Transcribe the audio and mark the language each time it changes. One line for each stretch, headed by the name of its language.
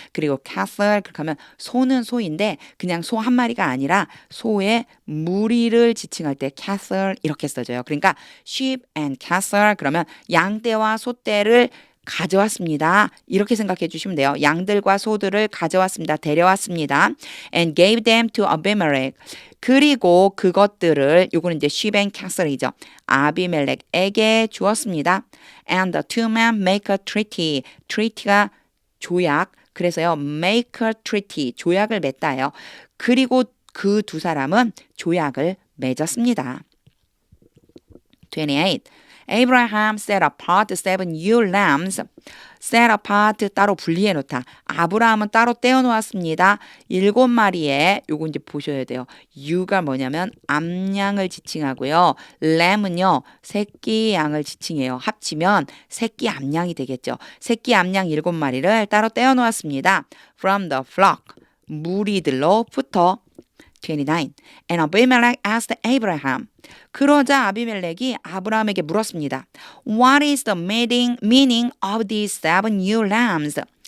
Korean: 그리고 cattle, 그렇게 하면 소는 소인데 그냥 소 한 마리가 아니라 소의 무리를 지칭할 때 cattle 이렇게 써져요. 그러니까 sheep and cattle 그러면 양떼와 소떼를 가져왔습니다. 이렇게 생각해 주시면 돼요. 양들과 소들을 가져왔습니다. 데려왔습니다.
English: And gave them to Abimelech.
Korean: 그리고 그것들을 요거는 이제 sheep and castle이죠. 아비멜렉에게 주었습니다.
English: And the two men make a treaty.
Korean: treaty가 조약. 그래서요. make a treaty. 조약을 맺다예요. 그리고 그 두 사람은 조약을 맺었습니다. 28.
English: Abraham set apart 7 ewe lambs. set apart
Korean: 따로 분리해 놓다. 아브라함은 따로 떼어 놓았습니다. 7마리의 요거 이제 보셔야 돼요. 유가 뭐냐면 암양을 지칭하고요. lamb은요. 새끼 양을 지칭해요. 합치면 새끼 암양이 되겠죠. 새끼 암양 7마리를 따로 떼어 놓았습니다.
English: from the flock.
Korean: 무리들로부터
English: 29. And Abimelech asked Abraham.
Korean: 그러자 아비멜렉이 아브라함에게 물었습니다.
English: What is the meaning of these 7 ewe lambs?